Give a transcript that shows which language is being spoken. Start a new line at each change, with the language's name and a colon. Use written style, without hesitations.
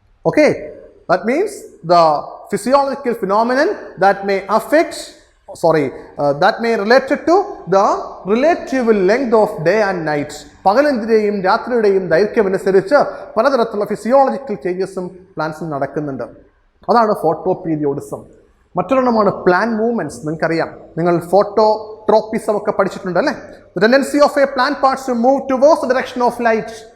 English: Okay, that means the physiological phenomenon that may affect that may related to the relative length of day and night.
Malayalam: പകലിൻ്റെയും രാത്രിയുടെയും ദൈർഘ്യമനുസരിച്ച് പലതരത്തിലുള്ള physiological ചേഞ്ചസും പ്ലാന്റ്സിൽ നടക്കുന്നുണ്ട്. അതാണ് photo periodism. മറ്റൊരെണ്ണമാണ് plant movements. നിങ്ങൾക്കറിയാം, നിങ്ങൾ phototropism ഒക്കെ പഠിച്ചിട്ടുണ്ട്, അല്ലേ?
English: The tendency of a plant parts to move towards the direction of light.